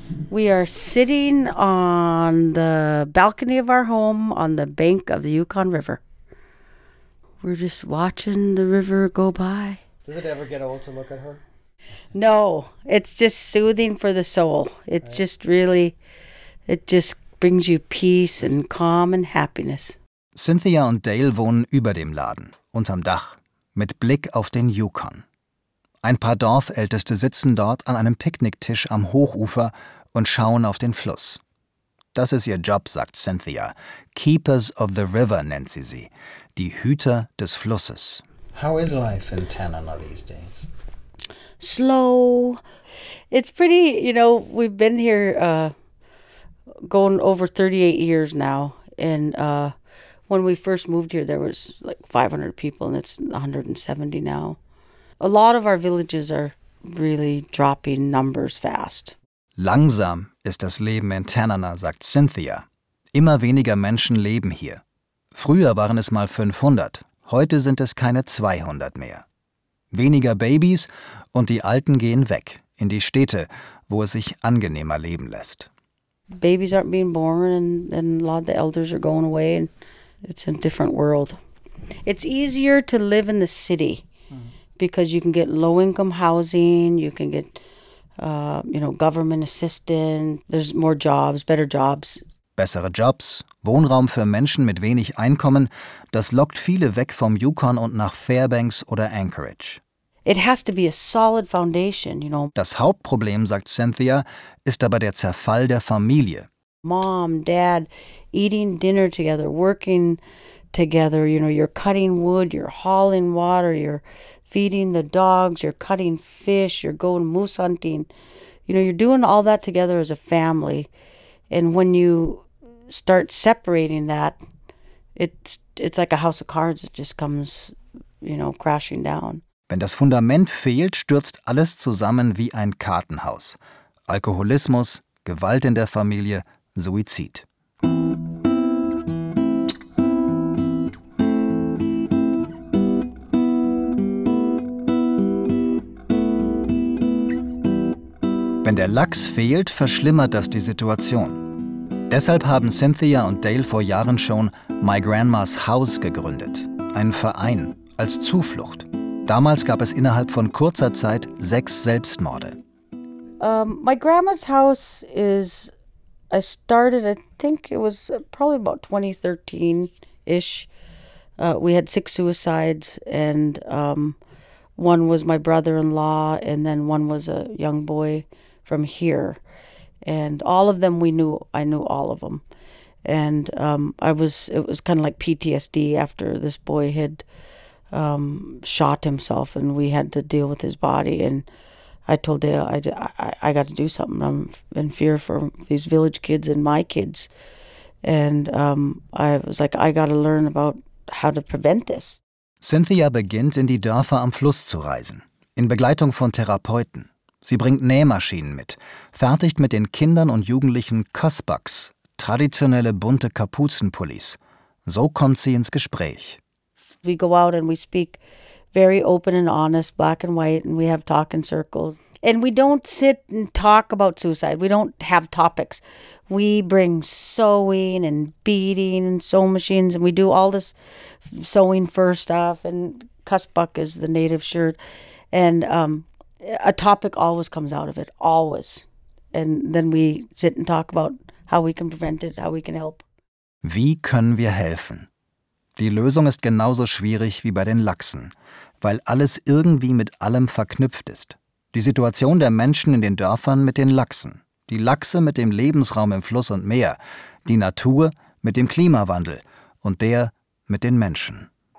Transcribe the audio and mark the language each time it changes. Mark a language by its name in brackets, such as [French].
[English] We are sitting on the balcony of our home on the bank of the Yukon River. We're just watching the river go by. Does it ever get old to look at her? No, it's just soothing for the soul. It's right. Just really, it just brings you peace and calm and happiness. [German] Cynthia und Dale wohnen über dem Laden, unterm Dach, mit Blick auf den Yukon. Ein paar Dorfälteste sitzen dort an einem Picknicktisch am Hochufer und schauen auf den Fluss. Das ist ihr Job, sagt Cynthia. [English] Keepers of the River [German] nennt sie sie. Die Hüter des Flusses. [English] How is life in Tanana these days? Slow. It's pretty, you know, we've been here going over 38 years now. And When we first moved here, there was like 500 people, and it's 170 now. A lot of our villages are really dropping numbers fast. [German] Langsam ist das Leben in Tanana, sagt Cynthia. Immer weniger Menschen leben hier. Früher waren es mal 500, heute sind es keine 200 mehr. Weniger Babys und die Alten gehen weg, in die Städte, wo es sich angenehmer leben lässt. [English] Babies aren't being born and a lot of the elders are going away and it's a different world. It's easier to live in the city because you can get low-income housing, you can get, government assistance, there's more jobs, better jobs. [German] Bessere Jobs, Wohnraum für Menschen mit wenig Einkommen, das lockt viele weg vom Yukon und nach Fairbanks oder Anchorage. [English] It has to be a solid foundation, you know. [German] Das Hauptproblem, sagt Cynthia, ist aber der Zerfall der Familie. [English] Mom, Dad, eating dinner together, working together, you know, you're cutting wood, you're hauling water, you're feeding the dogs, you're cutting fish, you're going moose hunting. You know, you're doing all that together as a family. And when you start separating that, it's like a house of cards that just comes, you know, crashing down. [German] Wenn das Fundament fehlt, stürzt alles zusammen wie ein Kartenhaus. Alkoholismus, Gewalt in der Familie, Suizid. Wenn der Lachs fehlt, verschlimmert das die Situation. Deshalb haben Cynthia und Dale vor Jahren schon My Grandma's House gegründet. Einen Verein als Zuflucht. Damals gab es innerhalb von kurzer Zeit 6 Selbstmorde. [English] My Grandma's House is, I started, I think it was probably about 2013-ish. We had 6 suicides and one was my brother-in-law and then one was a young boy from here. And all of them we knew, I knew all of them. And it was kind of like PTSD after this boy had shot himself and we had to deal with his body. And I told Dale, I got to do something. I'm in fear for these village kids and my kids. And I was like, I got to learn about how to prevent this. [German] Cynthia beginnt, in die Dörfer am Fluss zu reisen, in Begleitung von Therapeuten. Sie bringt Nähmaschinen mit, fertigt mit den Kindern und Jugendlichen Cossbucks, traditionelle bunte Kapuzenpullis. So kommt sie ins Gespräch. [English] We go out and we speak very open and honest, black and white, and we have talk in circles. And we don't sit and talk about suicide. We don't have topics. We bring sewing and beading and sew machines, and we do all this sewing fur stuff, and cussbuck is the native shirt. And a topic always comes out of it, always. And then we sit and talk about how we can prevent it, how we can help. [German] Wie können wir helfen? Die Lösung ist genauso schwierig wie bei den Lachsen, weil alles irgendwie mit allem verknüpft ist. Die Situation der Menschen in den Dörfern mit den Lachsen, die Lachse mit dem Lebensraum im Fluss und Meer, die Natur mit dem Klimawandel und der mit den Menschen.